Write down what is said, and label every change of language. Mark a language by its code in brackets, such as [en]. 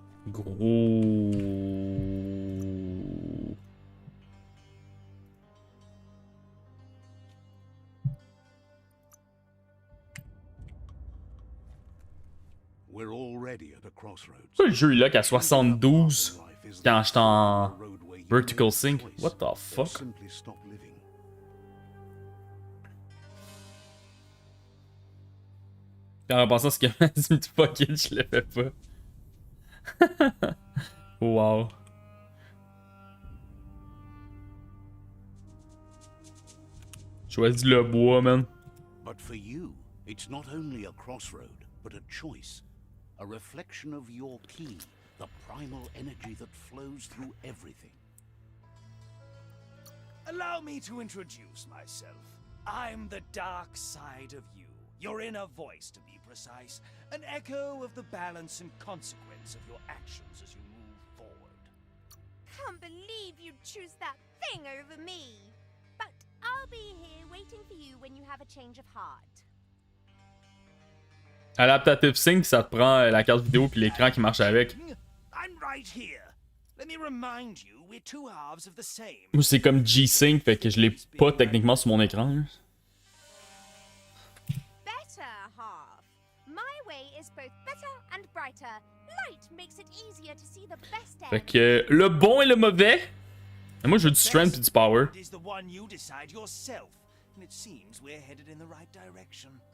[fr] Gros. [en] We're already at a crossroads. [fr] Pourquoi le jeu il est là qu'à 72 quand j'étais en vertical sync? [en] What the fuck? Simply stop living. [fr] En pensant ce que m'a dit [en] fuck it, [fr] je le fais pas. Wow. Choisis le bois, man. [en] But for you, it's not only a crossroad, but a choice. A reflection of your key, the primal energy that flows through everything. Allow me to introduce myself. I'm the dark side of you. Your inner voice, to be precise. An echo of the balance and consequence of your actions as you move forward. Can't believe you'd choose that thing over me. But I'll be here waiting for you when you have a change of heart. [fr] Adaptative Sync, ça te prend la carte vidéo puis l'écran qui marche avec. [en] I'm right here. Let me remind you, we're two halves of the same. [fr] Moi, c'est comme G-Sync, fait que je l'ai pas techniquement sur mon écran. Là. [en] Better half. My way is both better and brighter. Light makes it easier to see the best end. [fr] Fait que le bon et le mauvais. Et moi, je veux du strength et du power. [en] Is the one you decide yourself, and it seems we're headed in the right direction.